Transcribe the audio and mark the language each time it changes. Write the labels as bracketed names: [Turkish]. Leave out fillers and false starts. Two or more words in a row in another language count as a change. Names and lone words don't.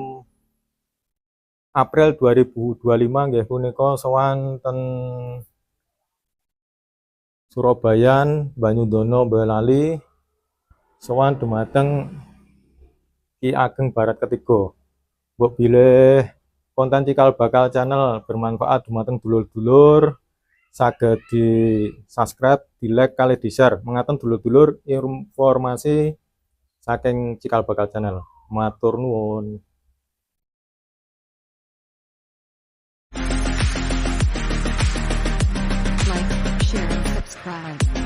[Javanese] April 2025 nggih punika sowan ten Surabayan Banyudono Boyolali sowan dumateng Ki Ageng Barat ketiga. Mbok bilih konten Cikal Bakal Channel bermanfaat dumateng dulur-dulur saged di subscribe, di like, kali di share. Mengaten dulur-dulur informasi saking Cikal Bakal Channel. Matur nuwun. [English] Like, share, and subscribe.